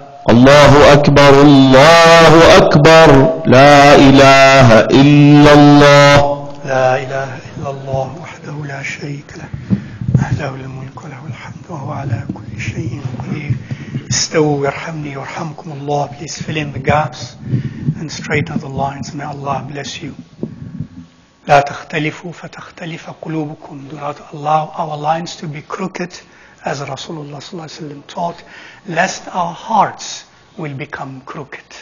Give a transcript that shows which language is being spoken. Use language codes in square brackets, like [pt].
[ar] الله أكبر الله أكبر. لا إله إلا الله. لا إله إلا الله وحده لا شريك له، له الملك وله الحمد وهو على كل شيء قدير. استووا يرحمني يرحمكم الله. [en] Please fill in the gaps and straighten the lines. May Allah bless you. [ar] لا تختلفوا فتختلف قلوبكم. [en] Do not allow our lines to be crooked, as Rasulullah sallallahu alaihi wasallam taught, lest our hearts will become crooked.